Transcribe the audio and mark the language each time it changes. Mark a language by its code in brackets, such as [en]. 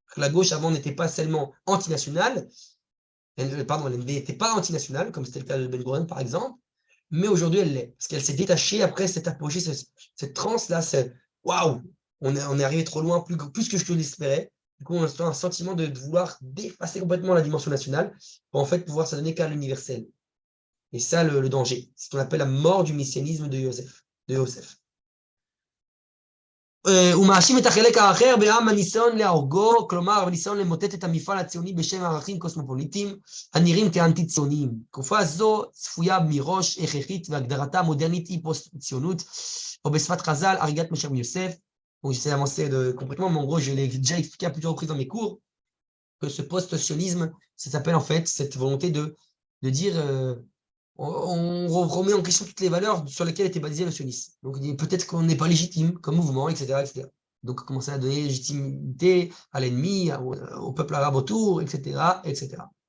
[fr] La gauche, avant, n'était pas seulement antinationale, pardon, elle n'était pas antinationale, comme c'était le cas de Ben Gurion, par exemple, mais aujourd'hui, elle l'est, parce qu'elle s'est détachée après cette apogée, cette transe-là, waouh, on est arrivé trop loin, plus que je l'espérais. Du coup, on a un sentiment de vouloir dépasser complètement la dimension nationale pour en fait pouvoir se donner qu'à l'universel. Et ça, le danger, c'est ce qu'on appelle la mort du messianisme de Yosef. [he] הוא מאשים את החלק האחר בעם הניסיון להורגו, כלומר, הניסיון למוטט את המפעל הציוני בשם ערכים קוסמופוליטיים הנראים כאנטי-ציוניים. תקופה זו צפויה מראש הכרחית והגדרתה המודרנית היא פוסט-ציונות, או בשפת חז"ל, הריגת משה בן יוסף. [fr] Donc j'essaie d'avancer complètement, mais en gros, je l'ai déjà expliqué à plusieurs reprises dans mes cours, que ce post-sionisme, ça s'appelle en fait cette volonté de dire on remet en question toutes les valeurs sur lesquelles était basé le sionisme. Donc peut-être qu'on n'est pas légitime comme mouvement, etc., etc. Donc commencer à donner légitimité à l'ennemi, au peuple arabe autour, etc., etc.